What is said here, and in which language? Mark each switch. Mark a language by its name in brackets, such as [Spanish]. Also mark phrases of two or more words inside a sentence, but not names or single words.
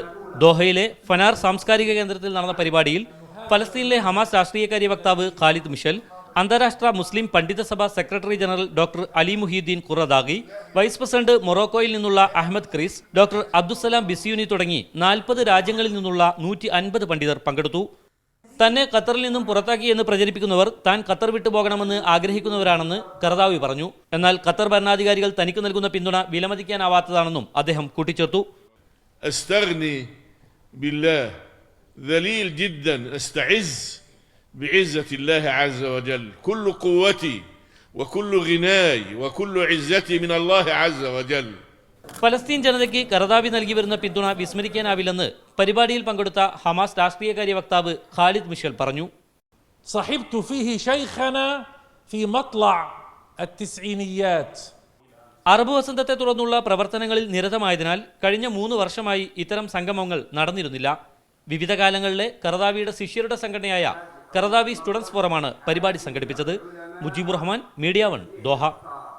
[Malayalam] ദോഹയിലെ ഫനാർ സാംസ്കാരിക കേന്ദ്രത്തിൽ നടന്ന പരിപാടിയിൽ ഫലസ്തീനിലെ ഹമാസ് രാഷ്ട്രീയകാര്യ വക്താവ് ഖാലിദ് മിഷൽ, അന്താരാഷ്ട്ര മുസ്ലിം പണ്ഡിത സഭ സെക്രട്ടറി ജനറൽ ഡോക്ടർ അലി മുഹീദ്ദീൻ ഖുറദാഗി, വൈസ് പ്രസിഡന്റ് മൊറോക്കോയിൽ നിന്നുള്ള അഹമ്മദ് ക്രീസ്, ഡോക്ടർ അബ്ദുസലാം ബിസ്യൂനി തുടങ്ങി 40 രാജ്യങ്ങളിൽ നിന്നുള്ള 150 പണ്ഡിതർ പങ്കെടുത്തു. തന്നെ ഖത്തറിൽ നിന്നും പുറത്താക്കിയെന്ന് പ്രചരിപ്പിക്കുന്നവർ താൻ ഖത്തർ വിട്ടുപോകണമെന്ന് ആഗ്രഹിക്കുന്നവരാണെന്ന് ഖർദാവി പറഞ്ഞു. എന്നാൽ ഖത്തർ ഭരണാധികാരികൾ തനിക്ക് നൽകുന്ന പിന്തുണ വിലമതിക്കാനാവാത്തതാണെന്നും അദ്ദേഹം കൂട്ടിച്ചേർത്തു. [Arabic] بعزة الله عز وجل كل قوتي وكل غناي وكل عزتي من الله عز وجل. [Malayalam] ഫലസ്തീൻ ജനതയ്ക്ക് ഖർദാവി നൽകി വരുന്ന പിന്തുണ വിസ്മരിക്കാനാവില്ലെന്ന് പരിപാടിയിൽ പങ്കെടുത്ത ഹമാസ് രാഷ്ട്രീയകാര്യ വക്താവ് ഖാലിദ് മിഷൽ പറഞ്ഞു. [Arabic] صحبت فيه شيخنا في مطلع التسعينيات. [Malayalam] അറബ് വസന്തത്തെ തുടർന്നുള്ള പ്രവർത്തനങ്ങളിൽ നിരതമായതിനാൽ കഴിഞ്ഞ 3 വർഷമായി ഇത്തരം സംഗമങ്ങൾ നടന്നിരുന്നില്ല. വിവിധ കാലങ്ങളിലെ ഖർദാവിയുടെ ശിഷ്യരുടെ സംഘടനയായ ഖർദാവി സ്റ്റുഡൻസ് ഫോറമാണ് പരിപാടി സംഘടിപ്പിച്ചത്. മുജീബുർ റഹ്മാൻ, മീഡിയ 1, ദോഹ.